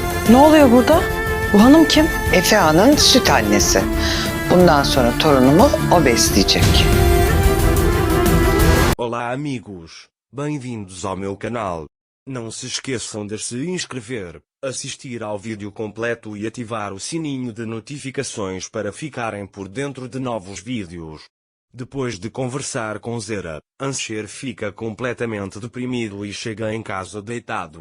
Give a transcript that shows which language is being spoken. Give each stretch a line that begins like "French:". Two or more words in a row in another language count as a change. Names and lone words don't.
Turkish: Ne oluyor burada? Bu hanım kim? Efehan'ın süt annesi. Bundan sonra torunumu o besleyecek.
Portuguese: Olá amigos, bem-vindos ao meu canal. Não se esqueçam de se inscrever, assistir ao vídeo completo e ativar o sininho de notificações para ficarem por dentro de novos vídeos. Depois de conversar com Zera, Ansher fica completamente deprimido e chega em casa deitado.